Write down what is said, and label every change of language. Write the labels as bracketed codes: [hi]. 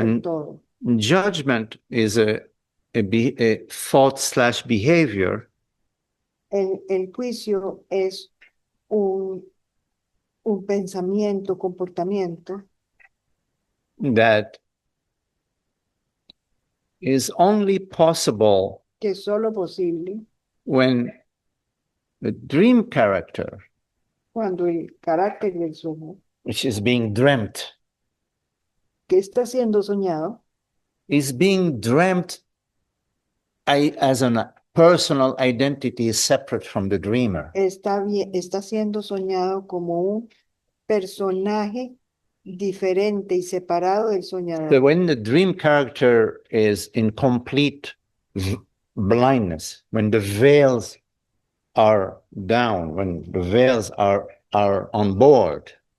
[en] And [es] todo. [en] judgment is a thought/behavior [es] El juicio es un pensamiento, comportamiento [en] that is only possible [es] que es solo posible [en] when the dream character, [es] cuando el carácter del sueño [en] which is being dreamt, [es] que está siendo soñado [en] is being dreamt as a personal identity separate from the dreamer. [es] está siendo soñado como un personaje diferente y separado del soñador. [en] So when the dream character is in complete blindness, when the veils are down, when the veils are on board,